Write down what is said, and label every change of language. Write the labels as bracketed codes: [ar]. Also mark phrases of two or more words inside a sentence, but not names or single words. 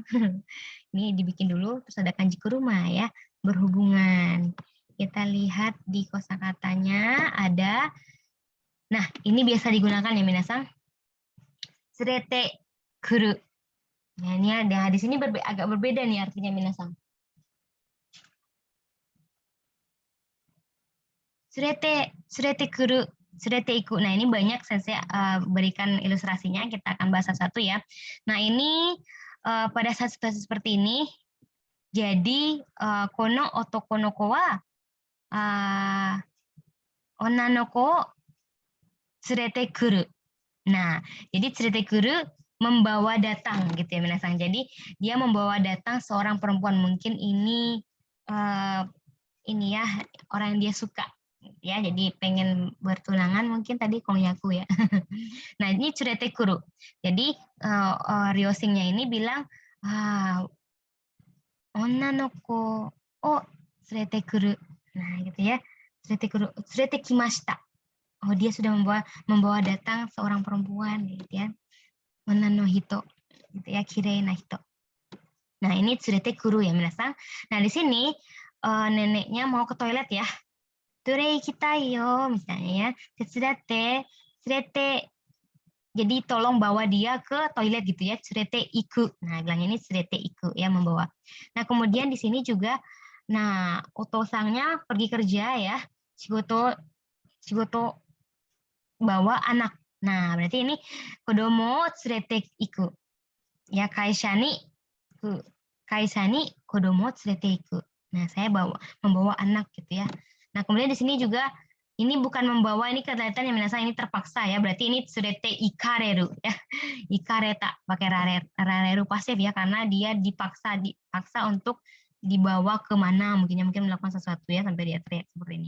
[id] Ini dibikin dulu terus ada kanji kuruma ya, berhubungan. Kita lihat di kosakatanya ada. Nah, ini biasa digunakan ya minasang. [ja] 連れてくる. [id] Nah, ini ada di sini agak berbeda nih artinya minasang. [ja] 連れてくる、連れていく. [id] Nah, ini banyak saya berikan ilustrasinya, kita akan bahas satu ya. Nah, ini pada saat situasi seperti ini, jadi [ja] この男の子は女の子連れてくる. [id] Nah, jadi [ja] 連れてくる [id] membawa datang gitu ya minasan. Jadi dia membawa datang seorang perempuan, mungkin ini ya orang yang dia suka ya, jadi pengen bertunangan mungkin tadi kongyaku ya. Nah ini [ja] 連れてくる. [id] Jadi Ryosingnya ini bilang [ja] 女の子を連れてくる. [id] Nah gitu ya, [ja] 連れてくる、連れてきました. [id] Oh dia sudah membawa datang seorang perempuan gitu ya. [ja] 女の人 [id] gitu ya, [ja] きれいな人. [id] Nah ini [ja] 連れてくる [id] ya minasan. Nah di sini neneknya mau ke toilet ya. [ja] トイレ行きたいよ [id] misalnya ya. [ja] 手伝って、連れて. [id] Jadi tolong bawa dia ke toilet gitu ya. [ja] 連れていく. [id] Nah bilangnya ini [ja] 連れていく [id] ya, membawa. Nah kemudian di sini juga, nah otosangnya pergi kerja ya. Shigoto bawa anak. Nah berarti ini [ja] 子供連れていく. Ya 会社に子供連れていく. [id] Nah, saya membawa anak gitu ya. Nah, kemudian di sini juga ini bukan membawa, ini kelihatan yang minasan ini terpaksa ya. Berarti ini [ja] 連れて行かれる [id] ya. Ikareta pakai rareru pasif ya, karena dia dipaksa untuk dibawa kemana, mungkin melakukan sesuatu ya, sampai dia teriak seperti ini.